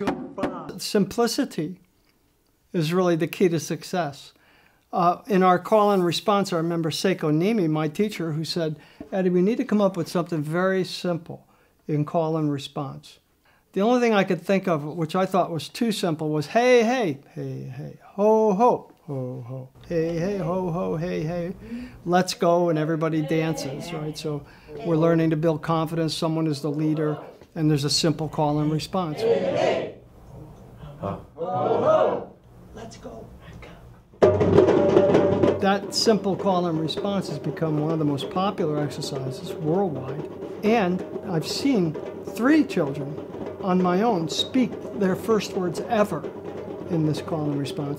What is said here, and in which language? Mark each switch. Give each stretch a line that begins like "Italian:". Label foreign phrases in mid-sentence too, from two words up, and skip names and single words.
English: Simplicity is really the key to success. In our call and response, I remember Seiko Nimi, my teacher, who said, Eddie, we need to come up with something very simple in call and response. The only thing I could think of, which I thought was too simple, was hey, hey, hey, hey, ho, ho. Ho, ho, hey, hey, ho, ho, hey, hey, let's go, and everybody dances, right? So we're learning to build confidence, someone is the leader, and there's a simple call and response. Hey, hey, ho, ho, ho, let's go. That simple call and response has become one of the most popular exercises worldwide, and I've seen 3 children on my own, speak their first words ever in this call and response.